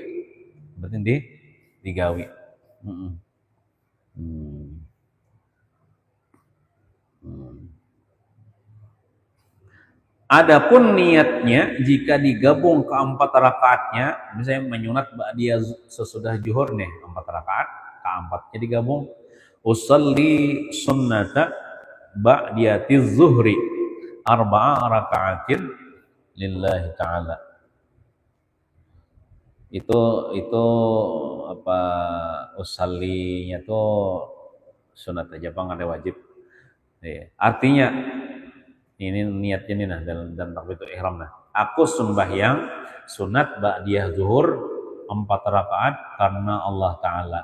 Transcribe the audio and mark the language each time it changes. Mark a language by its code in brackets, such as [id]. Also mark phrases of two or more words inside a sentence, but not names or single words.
[bjn] Yang penting digawi. Adapun niatnya jika digabung ke 4 rakaatnya, misalnya menyunat ba'diyah sesudah zuhur nih 4 rakaat, ke-4-nya digabung [ar] أصلي سنة بعدية الظهر 4 ركعات لله تعالى. [bjn] Itu apa usallinya tuh sunat aja Bang, ada wajib. Artinya ini niatnya nih nah dan takbiratul ihram nah. Aku sembahyang sunat ba'diyah zuhur 4 rakaat karena Allah Ta'ala.